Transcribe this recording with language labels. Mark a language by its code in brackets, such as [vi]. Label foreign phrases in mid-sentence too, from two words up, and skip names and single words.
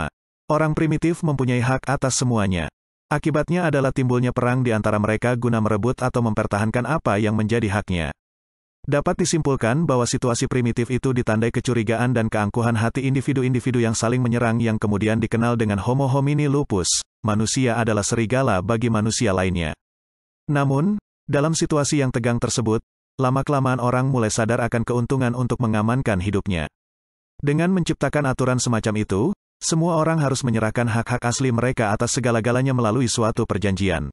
[id] Orang primitif mempunyai hak atas semuanya. Akibatnya adalah timbulnya perang di antara mereka guna merebut atau mempertahankan apa yang menjadi haknya. Dapat disimpulkan bahwa situasi primitif itu ditandai kecurigaan dan keangkuhan hati individu-individu yang saling menyerang yang kemudian dikenal dengan [la] Homo homini lupus, [id] manusia adalah serigala bagi manusia lainnya. Namun, dalam situasi yang tegang tersebut, lama-kelamaan orang mulai sadar akan keuntungan untuk mengamankan hidupnya. Dengan menciptakan aturan semacam itu, semua orang harus menyerahkan hak-hak asli mereka atas segala-galanya melalui suatu perjanjian.